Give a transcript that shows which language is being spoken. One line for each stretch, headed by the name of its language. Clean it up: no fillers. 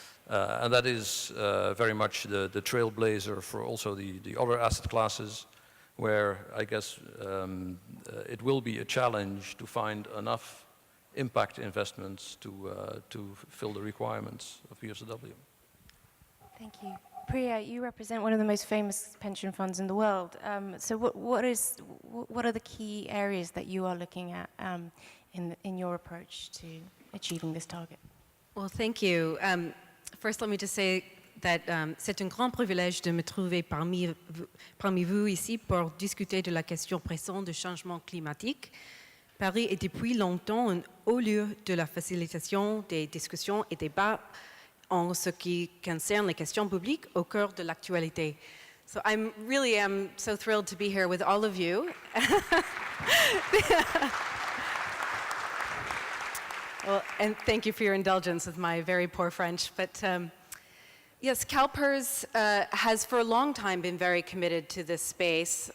English: And that is very much the trailblazer for also the other asset classes, where I guess it will be a challenge to find enough impact investments to fill the requirements of PFZW. Thank you. Priya, you represent one of the most famous pension funds in the world. So what are the key areas that you are looking at in your approach to achieving this target? Well, thank you. First, let me just say that
French: c'est un grand privilège de me trouver parmi vous ici pour discuter de la question pressante du changement climatique. Paris est depuis longtemps un haut lieu de la facilitation des discussions et débats en ce qui concerne les questions publiques au cœur de l'actualité.
English: So I'm so thrilled to be here with all of you. Well, and thank you for your indulgence with my very poor French. But yes, CalPERS has for a long time been very committed to this space.